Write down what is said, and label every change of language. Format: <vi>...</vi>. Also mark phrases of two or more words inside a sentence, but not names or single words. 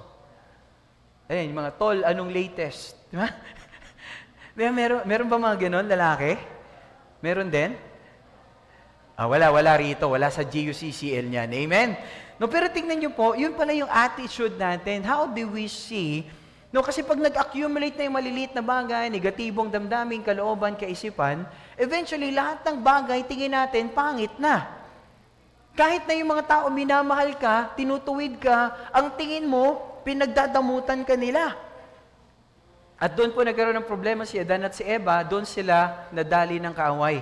<tl>Ayan, yung mga tol, anong latest? Di ba? Meron ba mga gano'n, lalaki? Meron din? Wala rito. Wala sa GUCCL niyan. Amen? No, pero tingnan niyo po, yun pala yung attitude natin.</tl> <en>How do we see? No,</en> <tl>kasi pag nag-accumulate na yung maliliit na bagay, negatibong damdamin, kalooban, kaisipan, eventually, lahat ng bagay, tingin natin, pangit na. Kahit na yung mga tao minamahal ka, tinutuwid ka, ang tingin mo, pinagdadamutan ka nila. At doon po nagkaroon ng problema si Adan at si Eva, doon sila nadali ng kaaway.</tl>